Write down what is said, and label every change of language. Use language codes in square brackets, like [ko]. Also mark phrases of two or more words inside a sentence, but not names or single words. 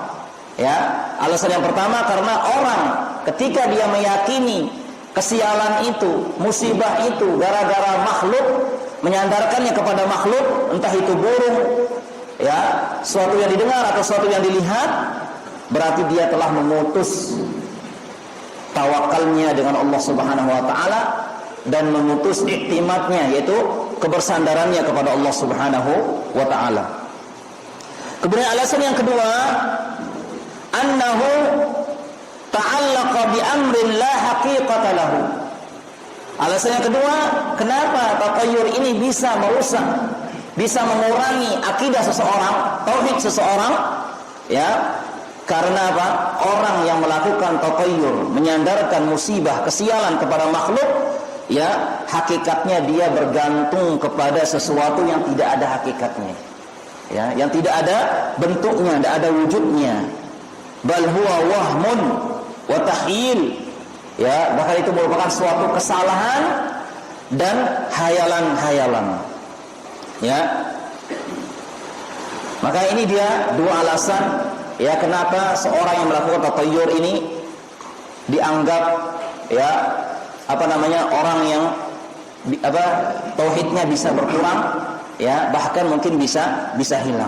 [id] Alasan yang pertama karena orang ketika dia meyakini kesialan itu, musibah itu gara-gara makhluk, menyandarkannya kepada makhluk, entah itu burung, suatu yang didengar atau suatu yang dilihat, berarti dia telah memutus tawakalnya dengan Allah [ar] سبحانه وتعالى [id] dan memutus iktimadnya, yaitu kebersandarannya kepada Allah [ar] سبحانه وتعالى. [id] Kemudian alasan yang kedua, [ar] أنه تعلق بأمر لا حقيقة له. [id] Alasan yang kedua, kenapa tatayyur ini bisa merusak, bisa mengurangi akidah seseorang, tauhid seseorang, karena apa? Orang yang melakukan tatayyur, menyandarkan musibah, kesialan kepada makhluk, hakikatnya dia bergantung kepada sesuatu yang tidak ada hakikatnya, yang tidak ada bentuknya, tidak ada wujudnya. [ar] بل هو وهم وتخييل. [id] Ya, bahkan itu merupakan suatu kesalahan dan hayalan-hayalan. Ya. Maka ini dia dua alasan ya kenapa seorang yang melakukan tatayyur ini dianggap ya orang yang tauhidnya bisa berkurang ya, bahkan mungkin bisa hilang.